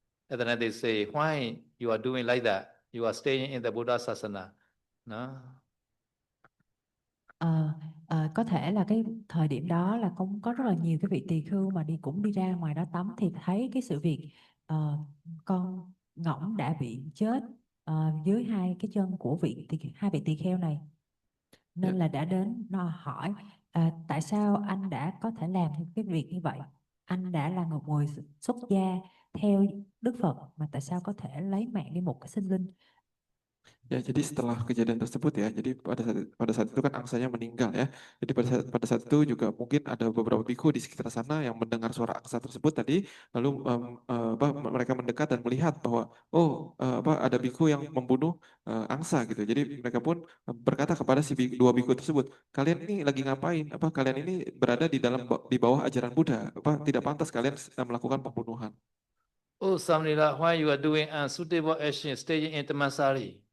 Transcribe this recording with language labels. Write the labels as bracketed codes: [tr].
[en] At the time they say, why you are doing like that? You are staying in the Buddha Sasana, no? [vi] Có thể là cái thời điểm đó là cũng có rất là nhiều cái vị tỳ khưu mà cũng đi ra ngoài đó tắm thì thấy cái sự việc con ngỗng đã bị chết dưới hai cái chân của hai vị tỳ kheo này, nên là đã đến hỏi tại sao anh đã có thể làm cái việc như vậy, anh đã là một người xuất gia theo Đức Phật mà tại sao có thể lấy mạng đi một cái sinh linh. [id] Ya, jadi setelah kejadian tersebut ya, jadi pada saat itu kan angsanya meninggal ya. Jadi pada saat itu juga mungkin ada beberapa biku di sekitar sana yang mendengar suara angsa tersebut tadi, lalu mereka mendekat dan melihat bahwa ada biku yang membunuh angsa gitu. Jadi mereka pun berkata kepada dua biku tersebut, kalian ini lagi ngapain? Kalian ini berada di bawah ajaran Buddha? Tidak pantas kalian melakukan pembunuhan. [en] Oh, Samnila, why you are doing unsuitable action, staying in Tamasari?